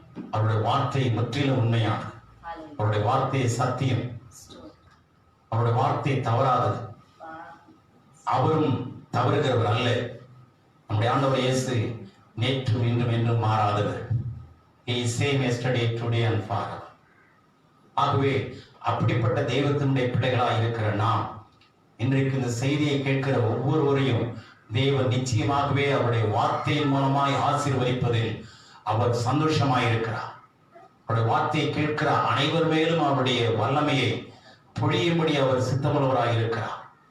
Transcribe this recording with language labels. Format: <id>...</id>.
<ta>அவருடைய வார்த்தை முற்றிலும் உண்மையானது. அவருடைய வார்த்தை சத்தியம். அவருடைய வார்த்தை தவறாதது. அவரும் தவறுகிறவர் அல்ல. நம்முடைய ஆண்டவர் இயேசு நேற்றும் இன்றும் என்றும் மாறாதவர்.</ta> <en>He is same yesterday, today and forever.</en> <ta>ஆகவே அப்படிப்பட்ட தெய்வத்தினுடைய பிள்ளைகளாக இருக்கிற நாம் இன்றைக்கு இந்த செய்தியை கேட்கிற ஒவ்வொருவரையும் தேவன் நிச்சயமாகவே அவருடைய வார்த்தையின் மூலமாய் ஆசீர்வதிப்பதில் அவர் சந்தோஷமாயிருக்கிறார். அவருடைய வார்த்தையை கேட்கிற அனைவர் மேலும் அவருடைய வல்லமையை பொழியும்படி அவர் சித்தமுள்ளவராக இருக்கிறார்.</ta>